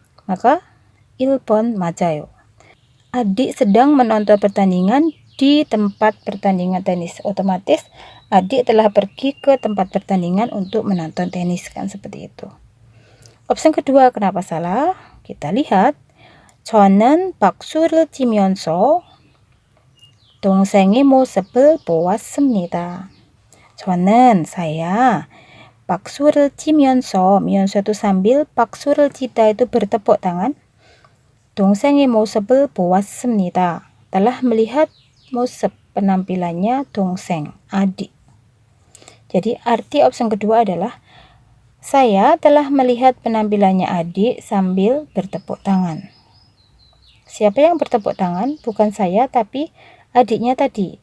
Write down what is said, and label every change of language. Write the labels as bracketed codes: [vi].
[id] Maka [ko] 1번 맞아요. [id] Adik sedang menonton pertandingan di tempat pertandingan tenis. Otomatis adik telah pergi ke tempat pertandingan untuk menonton tenis, kan seperti itu. Opsi kedua kenapa salah? Kita lihat. [ko] 저는 박수를 치면서 동생의 모습을 보았습니다. [id] 저는 saya [ko] 박수를 치면서 [id] itu sambil 박수를 치다 itu bertepuk tangan. [ko] 동생의 모습을 보았습니다. [id] Telah melihat 모습, penampilannya 동생, adik. Jadi arti opsi kedua adalah saya telah melihat penampilannya adik sambil bertepuk tangan. Siapa yang bertepuk tangan? Bukan saya tapi adiknya tadi.